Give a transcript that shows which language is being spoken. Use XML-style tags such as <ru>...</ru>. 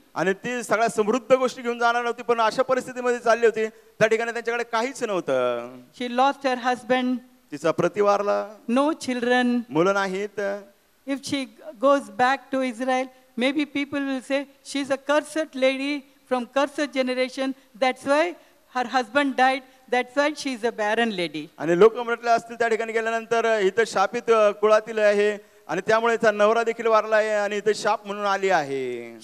<mr>आणि ती सगळ्या समृद्ध गोष्टी घेऊन जाणार नव्हती, पण अशा परिस्थितीमध्ये चालली होती त्या ठिकाणी त्यांच्याकडे काहीच नव्हतं.</mr> <en>She lost her husband.</en> <mr>तिचा पती वारला.</mr> <en>No children.</en> <mr>मुलं नाहीत.</mr> <en>If she goes back to Israel, maybe people will say she's a cursed lady from cursed generation. That's why her husband died. That's why she's a barren lady.</en> <mr>आणि लोक म्हटले असतील त्या ठिकाणी गेल्यानंतर इथं शापित कुळातील आहे आणि त्यामुळे तिचा नवरा देखील वारला आहे आणि इथे शाप म्हणून आली आहे.</mr>